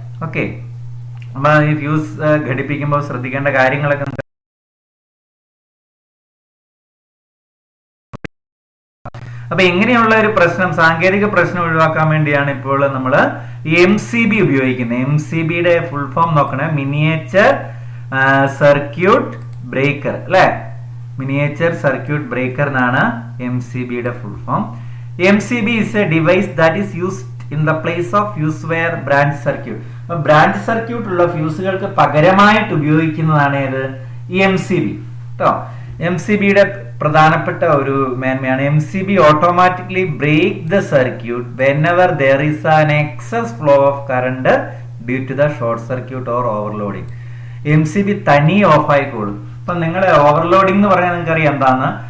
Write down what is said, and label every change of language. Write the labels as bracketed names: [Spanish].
[Malayalam] Okay, അപ്പൊ ഈ fuse ഘടിപ്പിക്കുമ്പോൾ ശ്രദ്ധിക്കേണ്ട കാര്യങ്ങളൊക്കെ അപ്പൊ എങ്ങനെയുള്ള ഒരു പ്രശ്നം, സാങ്കേതിക പ്രശ്നം ഒഴിവാക്കാൻ വേണ്ടിയാണ് ഇപ്പോൾ നമ്മൾ MCB ഉപയോഗിക്കുന്നത്. MCBയുടെ ഫുൾ ഫോം നോക്കണേ. മിനിയേച്ചർ സർക്യൂട്ട് ബ്രേക്കർ അല്ലെ. മിനിയേച്ചർ സർക്യൂട്ട് ബ്രേക്കർ എന്നാണ് MCBയുടെ full form. [English] MCB is a device that is used in the place of fuse wire branch circuit. [Malayalam] അപ്പൊ ബ്രാഞ്ച് സർക്യൂട്ട് ഉള്ള ഫ്യൂസുകൾക്ക് പകരമായിട്ട് ഉപയോഗിക്കുന്നതാണ് ഏത്? ഈ MCB കേട്ടോ. MCBയുടെ പ്രധാനപ്പെട്ട ഒരു മേന്മയാണ് [English] MCB automatically break the circuit whenever there is an excess flow of current due to the short circuit or overloading. [Malayalam] MCB തനി ഓഫ് ആയിക്കോളും. ഇപ്പൊ നിങ്ങൾ ഓവർലോഡിംഗ് എന്ന് പറഞ്ഞാൽ നിങ്ങൾക്ക് അറിയാം എന്താണ്?